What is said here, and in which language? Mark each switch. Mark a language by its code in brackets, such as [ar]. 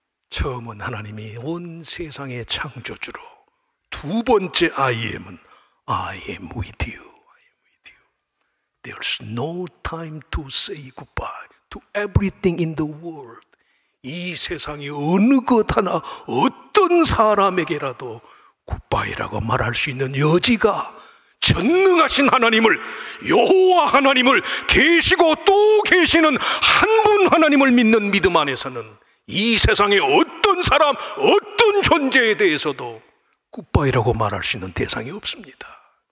[ko] 처음은 하나님이 온 세상의 창조주로, 두 번째 I am은 [en] I am with you. There's no time to say goodbye to everything in the world. [ko] 이 세상의 어느 것 하나, 어떤 사람에게라도 굿바이라고 말할 수 있는 여지가 전능하신 하나님을, 여호와 하나님을, 계시고 또 계시는 한 분 하나님을 믿는 믿음 안에서는 이 세상의 어떤 사람, 어떤 존재에 대해서도 굿바이라고 말할 수 있는 대상이 없습니다.